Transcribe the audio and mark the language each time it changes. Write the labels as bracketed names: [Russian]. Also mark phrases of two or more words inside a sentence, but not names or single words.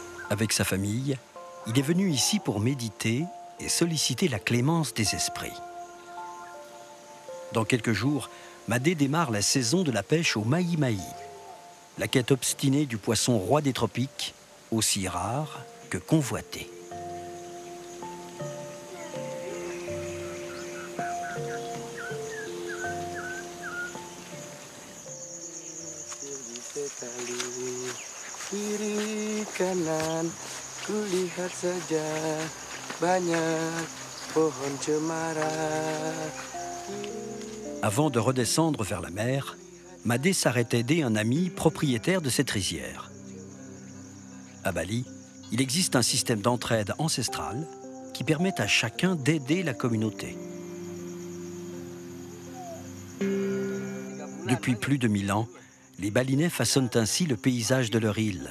[French] Avec sa famille, il est venu ici pour méditer et solliciter la clémence des esprits. Dans quelques jours, Madé démarre la saison de la pêche au mahi-mahi, la quête obstinée du poisson roi des tropiques, aussi rare que convoité. [Indonesian] Kiri kanan, kulihat saja banyak pohon cemara. [French] Avant de redescendre vers la mer, Madé s'arrête aider un ami propriétaire de cette rizière. À Bali, il existe un système d'entraide ancestrale qui permet à chacun d'aider la communauté. Depuis plus de 1000 ans, les Balinais façonnent ainsi le paysage de leur île.